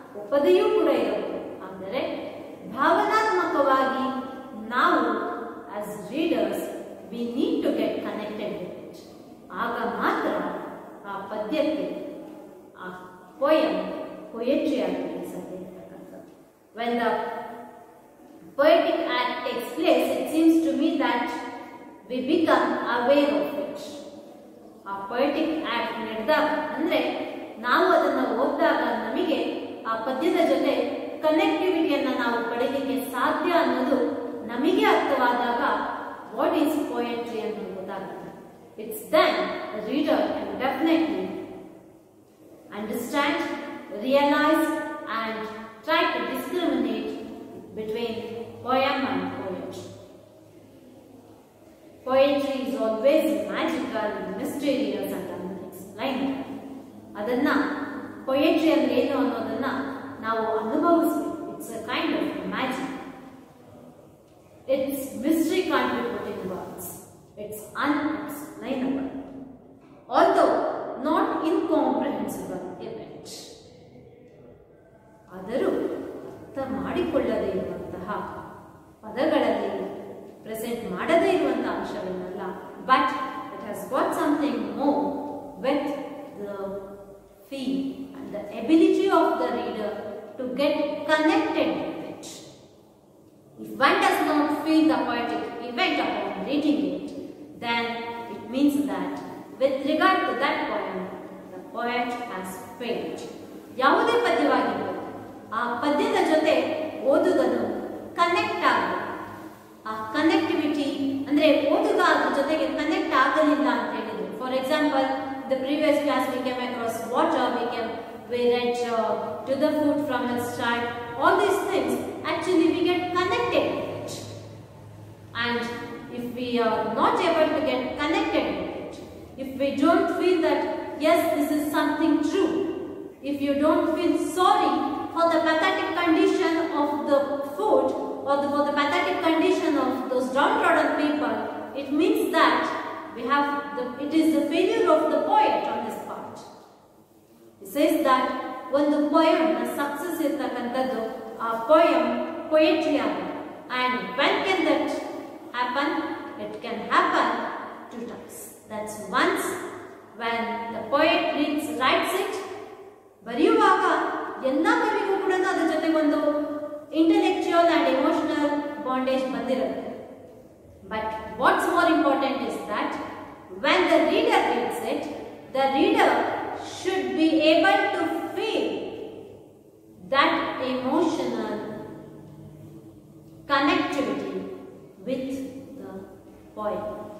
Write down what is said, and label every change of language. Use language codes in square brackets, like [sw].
[kn] ಪದವಿಯೂ ಕೂಡ ಇರಬಹುದು. ಅಂದರೆ ಭಾವನಾತ್ಮಕವಾಗಿ ನಾವು [en] As readers we need to get connected with it. [kn] ಆಗ ಮಾತ್ರ ಆ ಪದ್ಯಕ್ಕೆ ಆ ಪೋಯಮ್ ಪೊಯೆಟ್ರಿ ಆಗಲಿಕ್ಕೆ ಸಾಧ್ಯ ಇರತಕ್ಕಂಥದ್ದು. [en] When the poetic act takes place, it seems to me that we become aware of it. [kn] ಆ ಪೊಯೆಟಿಕ್ ಆಕ್ಟ್ ನಡೆದಾಗ ಅಂದ್ರೆ ನಾವು ಅದನ್ನು ಓದಿದಾಗ ನಮಗೆ ಆ ಪದ್ಯದ ಜೊತೆ ಕನೆಕ್ಟಿವಿಟಿಯನ್ನ ನಾವು ಪಡೆಯಲಿಕ್ಕೆ ಸಾಧ್ಯ ಅನ್ನೋದು ನಮಗೆ ಅರ್ಥವಾದಾಗ [en] what is poetry [kn] ಅನ್ನೋದು ಗೊತ್ತಾಗುತ್ತೆ. [en] It's then the reader can definitely understand, realize and try to discriminate between poem and poet. Poetry is always magical, mysterious and unexplainable. [kn] ಅದನ್ನ ಪೊಯೆಟ್ರಿ ಅಂದ್ರೆ ಏನು ಅನ್ನೋದನ್ನ ನಾವು ಅನುಭವಿಸಬೇಕು. [en] It's a kind of magic. It's mystery can't be put in words. It's unexplainable, although not incomprehensible event. [kn] ಆದರೂ ಅರ್ಥ ಮಾಡಿಕೊಳ್ಳದೇ ಇರುವಂತಹ ಪದಗಳಲ್ಲಿ ಪ್ರೆಸೆಂಟ್ ಮಾಡದೇ ಇರುವಂತಹ ಅಂಶವೇನಲ್ಲ, [en] But it has got something more with the feel and the ability of the reader to get connected with it. If one does not feel the poetic event upon reading it, then it means that with regard to that poem, the poet has failed. [kn] ಯಾವುದೇ ಪದ್ಯವಾಗಿರಬಹುದು, ಆ ಪದ್ಯದ ಜೊತೆ ಓದುಗನು connect ಆಗಬೇಕು. ಆ connectivity ಅಂದ್ರೆ ಓದುಗ ಅದ್ರ ಜೊತೆಗೆ connect ಆಗಲಿಲ್ಲ ಅಂತ ಹೇಳಿದ್ರು. [en] For example, the previous class we came across water, we read to the food from the start. All these things actually we get connected with it. And if we are not able to get connected with it, if we don't feel that yes, this is something true, if you don't feel sorry for the pathetic condition of the food or for the pathetic condition of those downtrodden people, it means that it is the failure of the poet on this part. He says that [kn] ಒಂದು poem ನ success ಇರತಕ್ಕಂಥದ್ದು ಆ poem poetry ಆಗುತ್ತೆ. [en] And when can that happen? It can happen two times. That's once when the poet writes it, [kn] ಬರೆಯುವಾಗ ಎಲ್ಲ ಕವಿಗೂ ಕೂಡ ಅದರ ಜೊತೆಗೆ ಒಂದು ಇಂಟೆಲೆಕ್ಚುಯಲ್ ಅಂಡ್ ಎಮೋಷನಲ್ ಬಾಂಡೇಜ್ ಬಂದಿರುತ್ತೆ. [en] But what's more important is that when the reader reads it, the reader should be able to feel that emotional connectivity with the poem.